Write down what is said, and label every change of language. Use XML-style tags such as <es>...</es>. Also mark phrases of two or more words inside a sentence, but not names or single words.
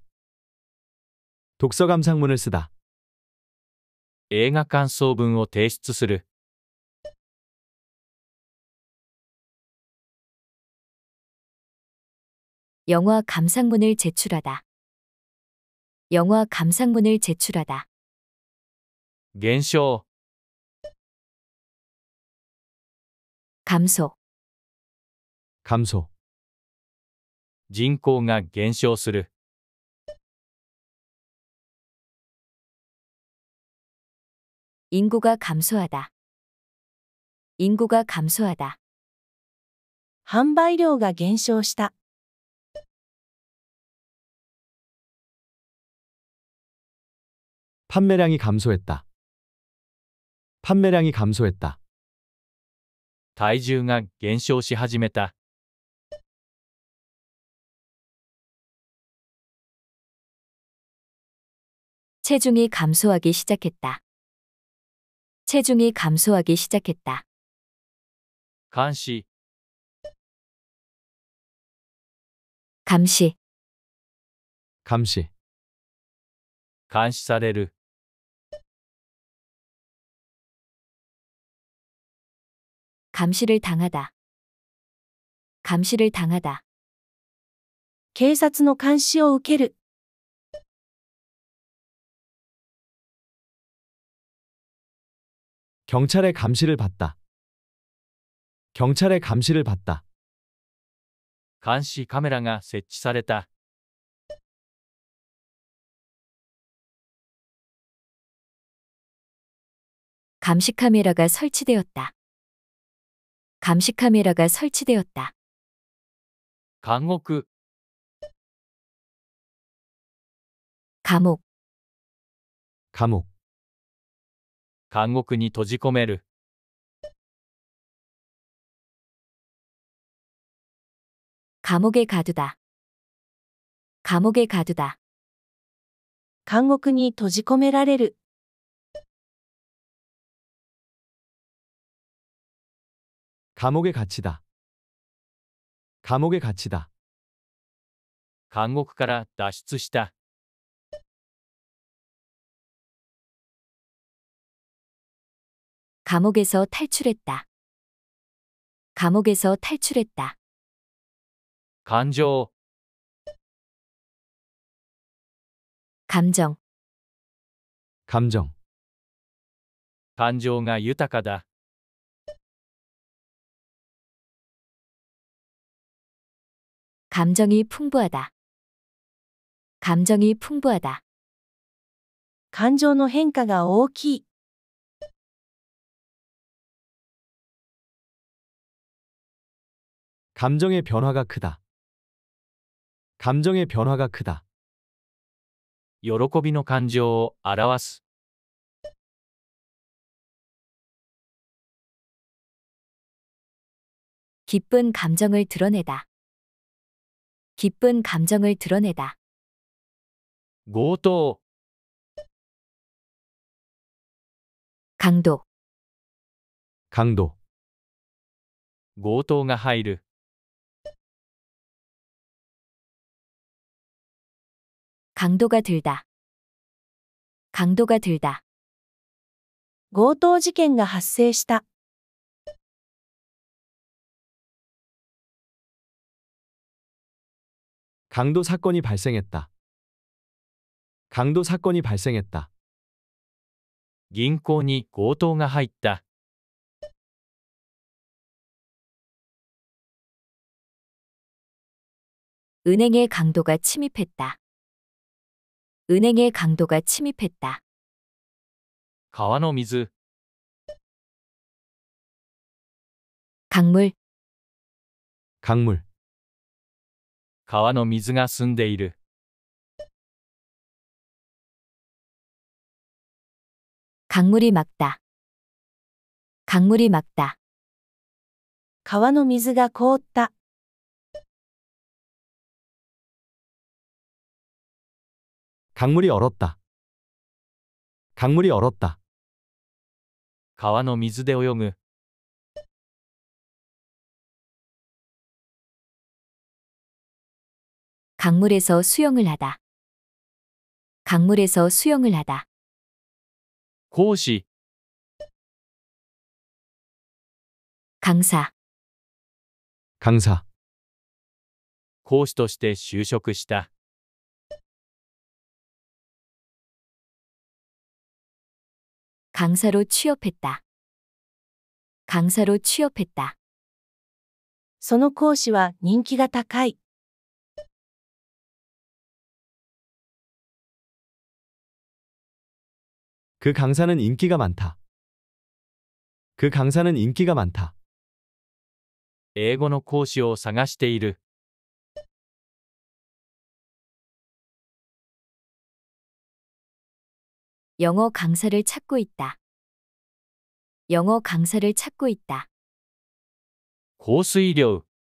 <ko>독서 감상문을 쓰다.</ko> <ja>映画感想文を提出する。</ja> <ko>영화 감상문을 제출하다. 영화 감상문을 제출하다.</ko> <ja>減少。</ja> <ko>감소. 감소.</ko> <ja>人口が減少する。</ja> <ko>인구가 감소하다. 인구가 감소하다.</ko> <ja>販売量が減少した。</ja> <ko>판매량이 감소했다. 판매량이 감소했다.</ko> <ja>体重が減少し始めた。</ja> <ko>체중이 감소하기 시작했다. 체중이 감소하기 시작했다.</ko> <ja>監視。</ja> <ko>감시. 감시.</ko> <ja>監視される。</ja> <ko>감시를 당하다. 감시를 당하다.</ko> <ja>警察の監視を受ける。</ja> <ko>경찰의 감시를 받다. 경찰의 감시를 받다.</ko> <ja>監視カメラが設置された。</ja> <ko>감시 카메라가 설치되었다. 감시 카메라가 설치되었다.</ko> <ja>監獄。</ja> <ko>감옥. 감옥.</ko> <ja>監獄に閉じ込める。</ja> <ko>감옥에 가두다. 감옥에 가두다.</ko> <ja>監獄に閉じ込められる。</ja> <ko>감옥에 갇히다. 감옥에 갇히다.</ko> <ja>監獄から脱出した。</ja> <ko>감옥에서 탈출했다. 감옥에서 탈출했다.</ko> <ja>感情、</ja> <ko>감정, 감정,</ko> <ja>感情が豊かだ。</ja> <ko>감정이 풍부하다. 감정이 풍부하다.</ko> <ja>感情の変化が大きい。</ja> <ko>감정의 변화가 크다. 감정의 변화가 크다.</ko> <ja>喜びの感情を表す。</ja> <ko>기쁜 감정을 드러내다. 기쁜 감정을 드러내다.</ko> <ja>強盗、</ja> <ko>강도, 강도,</ko> <ja>強盗が入る。</ja> <ko>강도가 들다. 강도가 들다.</ko> <ja>強盗事件が発生した。</ja> <ko>강도 사건이 발생했다. 강도 사건이 발생했다.</ko> <ja>銀行に強盗が入った。</ja> <ko>은행의 강도가 침입했다. 은행의 강도가 침입했다.</ko> <ja>川の水、</ja> <ko>강물, 강물,</ko> <ja>川の水が澄んでいる。</ja> <ko>강물이 막다. 강물이 막다.</ko> <ja>川の水が凍った。</ja> <ko>강물이 얼었다. 강물이 얼었다.</ko> <ja>川の水で泳ぐ。</ja> <ko>강물에서 수영을 하다. 강물에서 수영을 하다.</ko> <ja>講師、</ja> <ko>강사, 강사,</ko> <ja>講師として就職した。</ja> <ko>강사로 취업했다. 강사로 취업했다.</ko> <ja>その講師は人気が高い。</ja> <ko>그 강사는 인기가 많다. 그 강사는 인기가 많다.</ko> <ja>英語の講師を探している。</ja> <ko>영어 강사를 찾고 있다. 영어 강사를 찾고 있다.</ko> <ja>降水量、</ja>